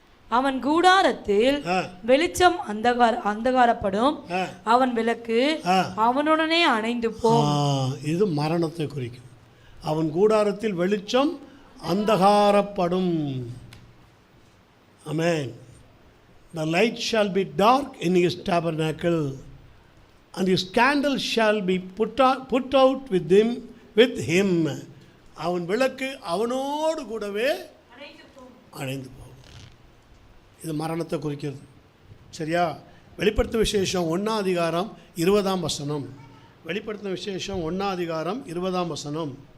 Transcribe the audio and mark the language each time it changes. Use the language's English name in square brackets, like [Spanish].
[Tamil] அவன் கூடாரத்தில் வெளிச்சம் அந்தகாரப்படும், அவன் விளக்கு அவனுடனே அணைந்து போம். இது மரணத்தை குறிக்கும். அவன் கூடாரத்தில் வெளிச்சம் அந்தகாரப்படும். [English] Amen. The light shall be dark in his tabernacle, and his candle shall be put out with him. [Tamil] அவன் விளக்கு அவனோடு கூடவே அணைந்து போகும். இது மரணத்தை குறிக்கிறது. சரியா? வெளிப்படுத்தும் விசேஷம் 1ஆம் அதிகாரம் 20ஆம் வசனம். வெளிப்படுத்தும் விசேஷம் 1ஆம் அதிகாரம் 20ஆம் வசனம்.